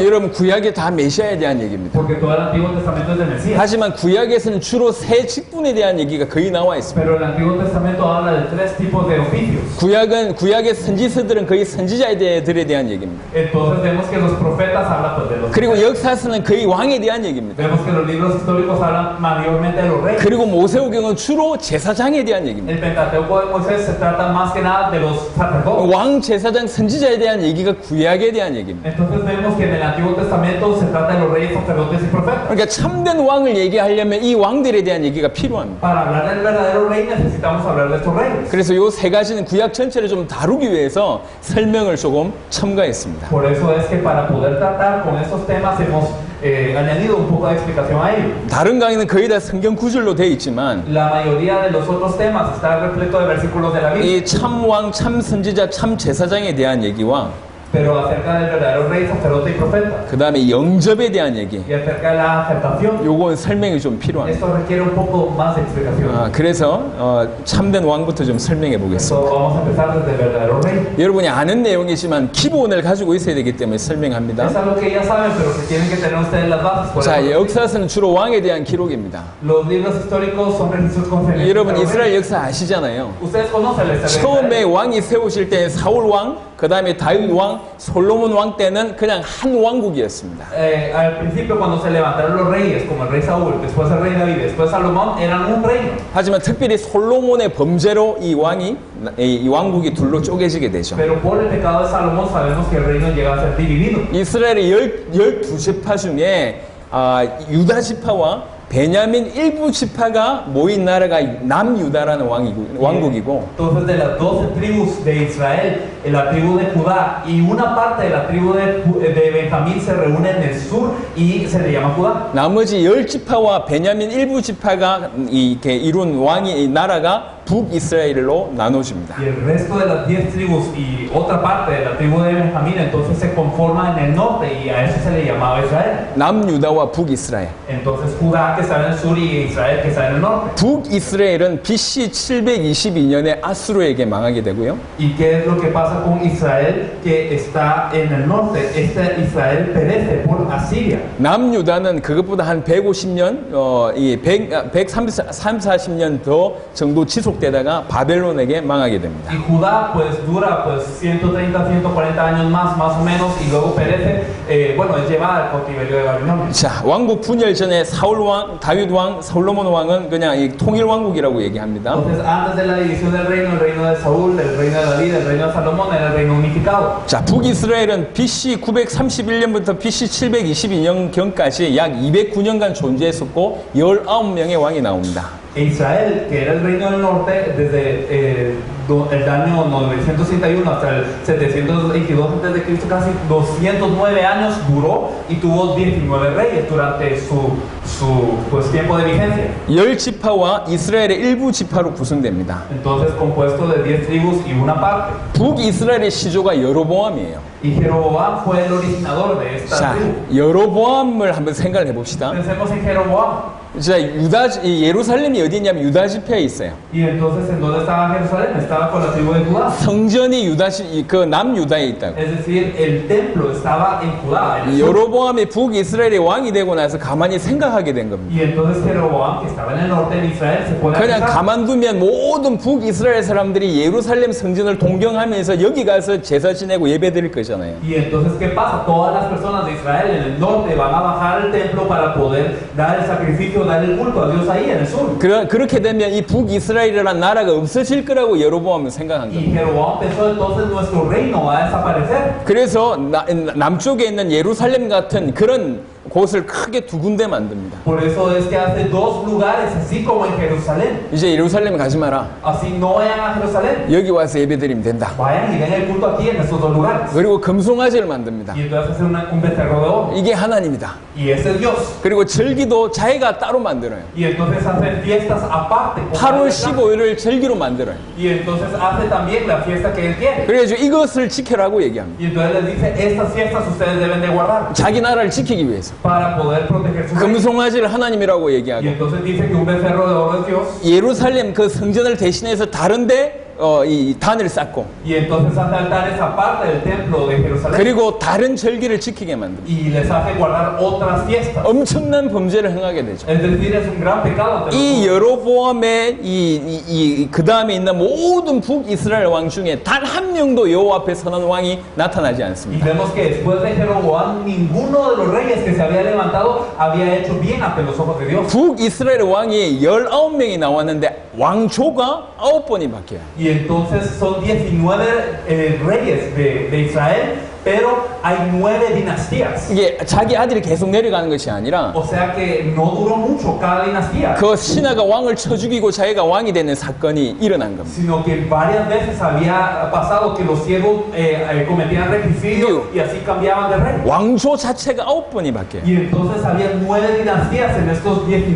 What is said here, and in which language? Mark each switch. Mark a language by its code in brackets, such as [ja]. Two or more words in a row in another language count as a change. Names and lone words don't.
[ko] 여러분, 구약이 다 메시아에 대한 얘기입니다. [es] Porque todo el Antiguo Testamento es del Mesías. [ko] 하지만 구약에서는 주로 세 직분에 대한 얘기가 거의 나와 있습니다. [es] Pero el Antiguo Testamento habla de tres tipos de oficios. [ko] 구약의 선지서들은 거의 선지자들에 대한 얘기입니다. [es] Entonces vemos que los profetas hablan pues, de los [ko] 그리고 역사서는 거의 왕에 대한 얘기입니다. [es] Vemos que los libros históricos hablan mayormente de los reyes. [ko] 그리고 모세오경은 주로 제사장에 대한 얘기입니다. [es] El Pentateuco de Moisés se trata más que nada de los sacerdotes. [ko] 왕, 제사장, 선지자에 대한 얘기가 구약에 대한 얘기입니다. [es] Entonces vemos que en el Antiguo Testamento se trata de los reyes, sacerdotes y profetas. [ko] 그러니까 참된 왕을 얘기하려면 이 왕들에 대한 얘기가 필요합니다. [es] Para hablar del verdadero rey necesitamos hablar de estos reyes. [ko] 그래서 이 세 가지는 구약 전체를 좀 다루기 위해서 설명을 조금 첨가했습니다. [es] Por eso es que para poder tratar con estos temas hemos añadido un poco de explicación a ello. [ko] 다른 강의는 거의 다 성경 구절로 되어 있지만 [es] La mayoría de los otros temas está repleto de versículos de la Biblia. [ko] 이 참왕, 참선지자, 참제사장에 대한 얘기와 [es] Pero acerca del verdadero rey, sacerdote y profeta. [ko] 그 다음에 영접에 대한 얘기, [es] Y acerca de la aceptación. [ko] 요건 설명이 좀 필요합니다. [es] Esto requiere un poco más de explicación. [ko] 그래서 참된 왕부터 좀 설명해 보겠습니다. [es] So, vamos a empezar desde el verdadero rey. [ko] 여러분이 아는 내용이지만 기본을 가지고 있어야 되기 때문에 설명합니다. [es] Es algo que ya saben, pero que tienen que tener ustedes las bases. Por [ko] 자, [es] eso, [ko] 역사서는 주로 왕에 대한 기록입니다. [es] los libros históricos son registros concernientes. [ko] 여러분 [es] a los [ko] 이스라엘 [es] reyes. [ko] 역사 아시잖아요. [es] Ustedes conocen la historia de [ko] 처음에 [es] Israel. [ko] 왕이 세우실 때 사울 왕, 그 다음에 다윗 왕, 솔로몬 왕 때는 그냥 한 왕국이었습니다. [es] Al principio cuando se levantaron los reyes, como el rey Saúl, después el rey David, después Salomón, eran un reino. [ko] 하지만 특별히 솔로몬의 범죄로 이 왕국이 둘로 쪼개지게 되죠. [es] Pero por el pecado de Salomón sabemos que el reino llega a ser dividido. [ko] 이스라엘의 12지파 중에 유다 지파와 베냐민 일부 지파가 모인 나라가 남유다라는 왕국이고 [es] Entonces de las 12 tribus de Israel, la tribu de Judá y una parte de la tribu de Benjamín se reúne en el sur y se le llama Judá. [ko] 나머지 10지파와 베냐민 일부 지파가 이렇게 이룬 나라가 북이스라엘로 나눠집니다. [es] Y el resto de las 10 tribus y otra parte de la tribu de Benjamín entonces se conforma en el norte y a eso se le llamaba Israel. [ko] 남유다와 북이스라엘. [es] Entonces Judá que estaba en el sur y Israel que estaba en el norte. [ko] 북이스라엘은 BC 722년에 아수르에게 망하게 되고요. [es] ¿Y qué es lo que pasa con Israel que está en el norte? Este Israel perece por Asiria. [ko] 남유다는 그것보다 한 150년, 130-40년 더 정도 지속되다가 바벨론에게 망하게 됩니다. [es] Y Judá pues dura pues 130, 140 años más o menos y luego perece, bueno, es llevada al cautiverio de Babilonia. [ko] 자, 왕국 분열 전에 사울 왕, 다윗 왕, 솔로몬 왕은 그냥 이 통일 왕국이라고 얘기합니다. [es] Entonces antes de la división del reino, el reino de Saúl, el reino de David, el reino de Salomón era el reino unificado. [ko] 자, 북이스라엘은 BC 931년부터 BC 722년경까지 약 209년간 존재했었고 19명의 왕이 나옵니다. [es] Israel, que era el reino del norte, desde el año 961 hasta el 722 a.C., casi 209 años duró y tuvo 19 reyes durante su pues, tiempo de vigencia. [ko] 10지파와 이스라엘의 일부 지파로 구성됩니다. [es] Entonces, compuesto de 10 tribus y una parte. [ko] 북이스라엘의 시조가 여로보암이에요. [es] Y Jeroboam fue el originador de esta [ko] 자, [es] tribu. [ko] 여로보암을 한번 생각을 해봅시다. [es] Pensemos en Jeroboam. [ko] 자, 예루살렘이 어디 있냐면 유다 지파에 있어요. [es] Y entonces, ¿en dónde estaba Jerusalén? Estaba con la tribu de Judá. [ko] 성전이 그 남유다에 있다고. [es] Es decir, el templo estaba en Judá. en el sur. [ko] 여로보암이 북이스라엘의 왕이 되고 나서 가만히 생각하게 된 겁니다. [es] Y entonces Jeroboam, que estaba en el norte de Israel, se pone a [ko] 그냥 [es] pensar. [ko] 가만두면 모든 북이스라엘 사람들이 예루살렘 성전을 동경하면서 여기 가서 제사 지내고 예배 드릴 거잖아요. [es] Y entonces, ¿qué pasa? Todas las personas de Israel en el norte van a bajar al templo para poder dar el sacrificio, dar el culto a Dios ahí en el sur. [ko] 그렇게 되면 이 북이스라엘이라는 나라가 없어질 거라고 여로보암은 생각한 [es] Y [ko] 겁니다. [es] Jeroboam pensó entonces nuestro reino va a desaparecer. [ko] 그래서 남쪽에 있는 예루살렘 같은 그런 곳을 크게 두 군데 만듭니다. [es] Por eso es que hace dos lugares, así como en Jerusalén. [ko] 이제 예루살렘 가지 마라. [es] Así no vayan a Jerusalén. [ko] 여기 와서 예배드리면 된다. [es] Vayan y den el culto aquí en estos dos lugares. [ko] 그리고 금송아지를 만듭니다. [es] Y entonces hacen un becerro de oro. [ko] 이게 하나님이다. [es] Y ese es Dios. [ko] 그리고 절기도 자기가 따로 만들어요. [es] Y entonces hacen fiestas aparte. [ko] 8월 15일을 절기로 만들어요. [es] Y entonces hace también la fiesta que él quiere. [ko] 그래가지고 이것을 지켜라고 얘기합니다. [es] Y entonces les dice, estas fiestas ustedes deben de guardar [ko] 자기 나라를 지키기 위해서. [es] para poder proteger su reino. [ko] 금송아지를 하나님이라고 [es] Y [ko] 얘기하고 [es] entonces dice que un becerro de oro es Dios. [ko] 예루살렘 그 성전을 대신해서 다른데 이 단을 쌓고 [es] Y entonces hace altares aparte del templo de Jerusalén. [ko] 그리고 다른 절기를 지키게 만듭니다. [es] Y les hace guardar otras fiestas. [ko] 엄청난 범죄를 행하게 되죠. [es] Es decir, es un gran pecado ante los [ko] 이 [es] judíos. [ko] 여로보암의 그 다음에 있는 모든 북이스라엘 왕 중에 단 한 명도 여호와 앞에 선한 왕이 나타나지 [es] Y [ko] 않습니다. [es] vemos que después de Jeroboam, ninguno de los reyes que se había levantado había hecho bien ante los ojos de Dios. [ko] 북이스라엘 왕이 19명이 나왔는데 왕조가 9번이 바뀌어요. [es] Y entonces son 19 reyes de Israel, pero hay 9 dinastías. [ko] 이게 자기 아들이 계속 내려가는 것이 아니라 [es] O sea que no duró mucho cada dinastía, [ko] 그 신하가 왕을 쳐 죽이고 자기가 왕이 되는 사건이 일어난 겁니다. [es] sino que varias veces había pasado que los siervos cometían regicidio y así cambiaban de rey. [ko] 왕조 자체가 9번이 바뀌어요. [es] Y entonces había 9 dinastías en estos 19